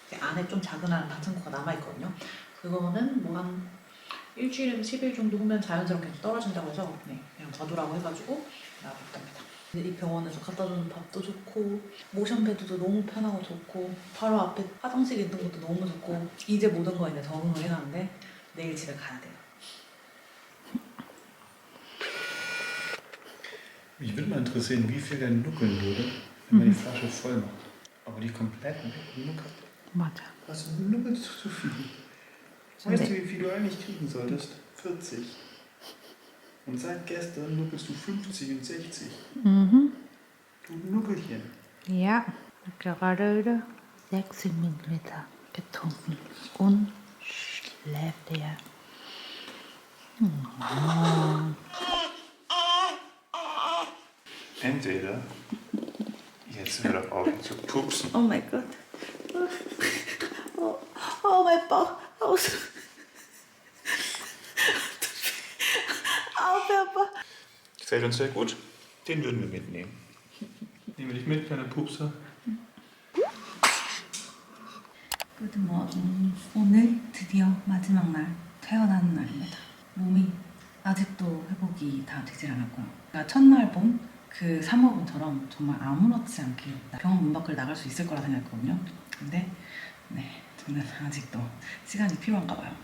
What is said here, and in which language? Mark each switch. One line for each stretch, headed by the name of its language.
Korean: 안에 좀 작은 반창고가 남아있거든요. 그거는 뭐 한 일주일에서 10일 정도 후면 자연스럽게 떨어진다고 해서 그냥 놔두라고 해가지고 놔뒀답니다. 이 병원에서 갖다 주는 밥도 좋고 모션베드도 너무 편하고 좋고 바로 앞에 화장실 있는 것도 너무 좋고 이제 모든 거에 적응을 해놨는데 내일 집에 가야 돼요.
German: Mich würde mal interessieren, wie viel denn nuckeln würde, wenn man die Flasche voll macht. Aber die komplett wegnuckelt.
Korean: 맞아.
German: Also nubbelst du zu viel. Weißt du, wie viel du eigentlich kriegen solltest? 40. Und seit gestern nubbelst du 50 und 60. Mhm. Du Nubbelchen. Ja, gerade wieder 60 Milliliter getrunken und schläft er. Entweder jetzt hör doch auf zu pupsen. Oh mein Gott. Oh, mein Bauch. Aus. Papa. Gefällt uns sehr gut. Den würden wir mitnehmen. Nehmen wir dich mit, kleiner Pupser. Guten Morgen.
Korean: 오늘 드디어 마지막 날, 퇴원하는 날입니다. 몸이 아직도 회복이 다 되질 않았고요. 그러니까 첫날 본 그 사모분처럼 정말 아무렇지 않게 병원 문 밖을 나갈 수 있을 거라 생각했거든요. 근데 네, 저는 아직도 시간이 필요한가 봐요.